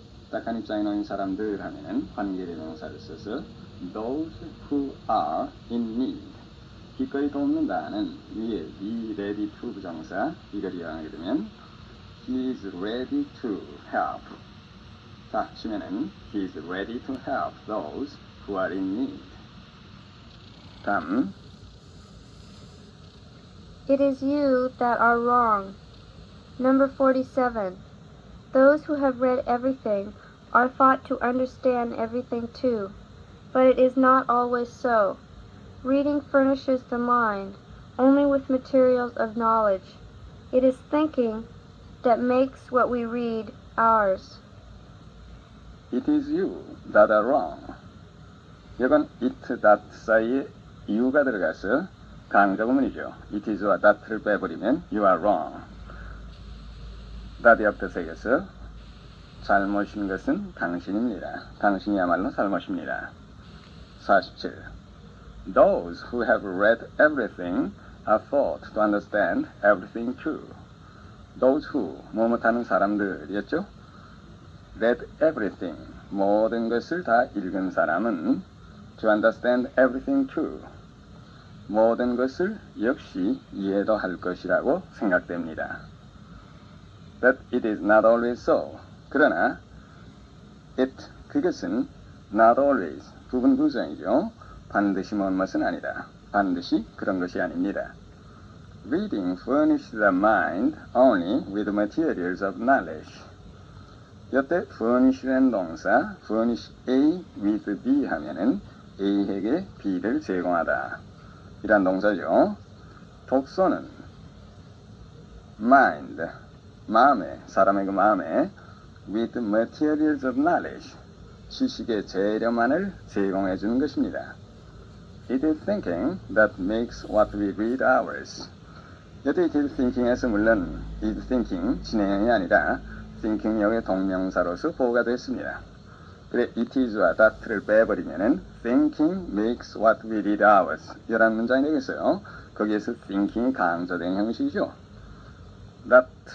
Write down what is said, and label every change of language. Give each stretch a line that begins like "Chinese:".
Korean: 딱한 입장에 놓인 사람들 하면은 관계대명사를 써서
English: those who are in need,
Korean: 기꺼이 돕는다는 위에 be ready to 부정사 이걸 이용하게 되면
English: he is ready to help.
Korean: 자, 치면은
English: he is ready to help those who are in need.
Korean: 다음
English: It is you that are wrong. Number 47. Those who have read everything are thought to understand everything too, but it is not always so. Reading furnishes the mind only with materials of knowledge. It is thinking that makes what we read ours. It is you that are wrong.
Korean: 이건 it, that 사이에 you가 들어가서 강조구문이죠. it is와 that를 빼버리면
English: you are wrong.
Korean: that 옆에 새겨서 잘못인 것은 당신입니다. 당신이야말로 잘못입니다. 47.
English: Those who have read everything are thought to understand everything too.
Korean: Those who, 뭐뭐하는 사람들이었죠?
English: read everything,
Korean: 모든 것을 다 읽은 사람은
English: to understand everything too,
Korean: 모든 것을 역시 이해도 할 것이라고 생각됩니다.
English: But it is not always so.
Korean: 그러나 it, 그것은 not always, 부분 부정이죠. 반드시 뭔 것은 아니다. 반드시 그런 것이 아닙니다.
English: Reading furnishes the mind only with materials of knowledge.
Korean: 이때 furnish라는 동사,
English: furnish A with B
Korean: 하면은 A에게 B를 제공하다. 이란 동사죠. 독서는 mind, 마음에, 사람의 그 마음에
English: with materials of knowledge,
Korean: 지식의 재료만을 제공해 주는 것입니다.
English: It is thinking that makes what we read ours.
Korean: 여기 it is thinking에서 물론 it thinking 진행형이 아니라 thinking형의 동명사로서 보호가 됐습니다. 그래 it is와 that를 빼버리면은
English: thinking makes what we read ours
Korean: 이런 문장이 되겠어요. 거기에서 thinking이 강조된 형식이죠. That